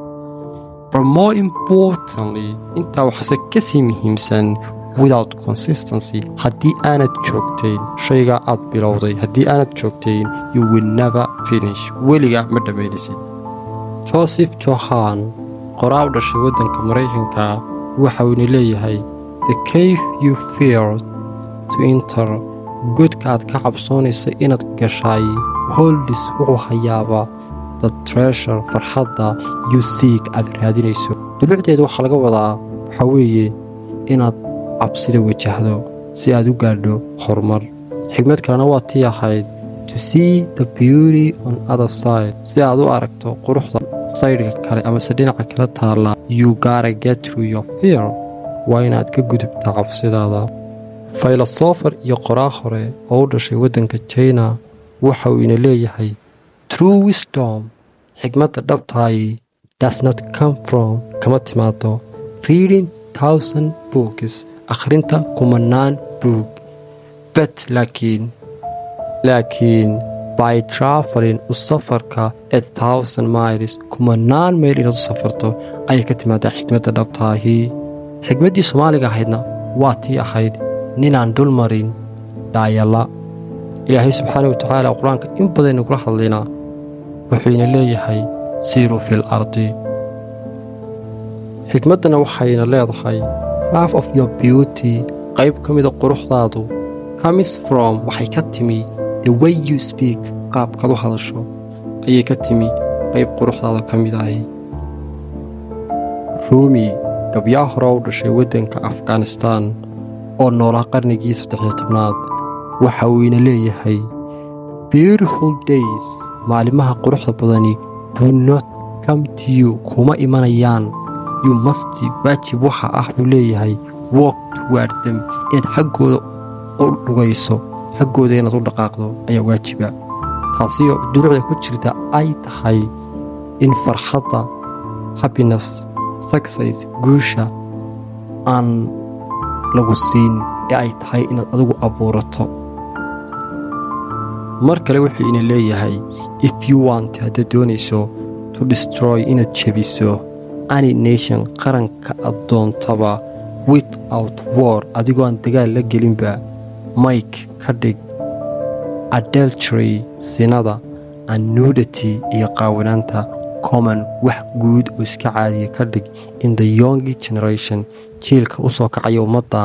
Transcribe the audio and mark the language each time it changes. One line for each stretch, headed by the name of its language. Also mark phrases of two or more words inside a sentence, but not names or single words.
English: but more importantly
Somali: intaa waxaase kasii muhiimsan
English: without consistency
Somali: haddii aanad joogtayn shaygaa aad bilowday haddii aanad joogtayn
English: you will never finish
Somali: weligaa ma dhammaynaysid. Joseph Johann qoraa u dhashay waddanka Maraykanka waxa uuna leeyahay
English: the cave you fear to enter
Somali: godka aad ka cabsoonaysa inaad gashay holdis wuxuu hayaabaa
English: the treasure
Somali: farxadda
English: you seek
Somali: aad raadinayso. dulucdeeda waxaa laga wadaa waxaa weeye inaad cabsida wajahdo si aad u gaadho horumar. xigmad kalena waa tii ahayd
English: to see the beauty on other side
Somali: si aad u aragto quruxda saydhka kale amase dhinaca kala taalla
English: you gotta get through your fear
Somali: waa inaad ka gudubtaa cabsidaada. filosofer iyo qoraa hore oo u dhashay waddanka China waxa uu ina leeyahay
English: true wisdom
Somali: xigmadda dhabtahay
English: does not come from
Somali: kama timaado
English: reading 1000 books
Somali: akhrinta kumanaan buug but laakiin
English: by traveling
Somali: u safarka 1000 miles kumanaan mayl inaad u safarto ayay ka timaadaa xigmadda dhabtahi. xigmaddii Soomaaliga ahaydna waa tii ahayd ninaan dul marin dhaayala. ilaahay
Arabic: سبحانه وتعالى
Somali: qur-aanka in badan nagula hadlaynaa wuxuuna leeyahay
Arabic: سيروا في الأرض.
Somali: xigmaddana waxayna leedahay
English: half of your beauty
Somali: qayb ka mida quruxdaadu
English: comes from
Somali: waxay ka timi
English: the way you speak
Somali: qaabkaad u hadasho ayay ka timi qayb quruxdaada ka mid ahi. Rumi gabyaa hore u dhashay waddanka Afghanistan oo noolaa qarnigii 13aad waxa uu ina leeyahay
English: beautiful days
Somali: maalimaha quruxda badani
English: do not come to you
Somali: kuma imanayaan
English: you must
Somali: waajib waxa ah buu leeyahay
English: walk toward them
Somali: inaad xaggooda u dhugayso, xaggooda inaad u dhaqaaqdo ayaa waajiba. taasioo dulucda ku jirta ay tahay in farxadda,
English: happiness, success,
Somali: guusha aan lagu siin ee ay tahay inaad adigu abuurato. mar kale wuxuu ina leeyahay
English: if you want
Somali: haddaad doonayso
English: to destroy
Somali: inaad jebiso
English: any nation
Somali: qaranka aad doontaba
English: without war
Somali: adigoo aan dagaal la gelinba mike ka dhig adultery sinada
English: and nudity
Somali: iyo qaawanaanta common wax guud oo iska caadiya ka dhig
English: in the young generation
Somali: jiilka u soo kacaya ummadda.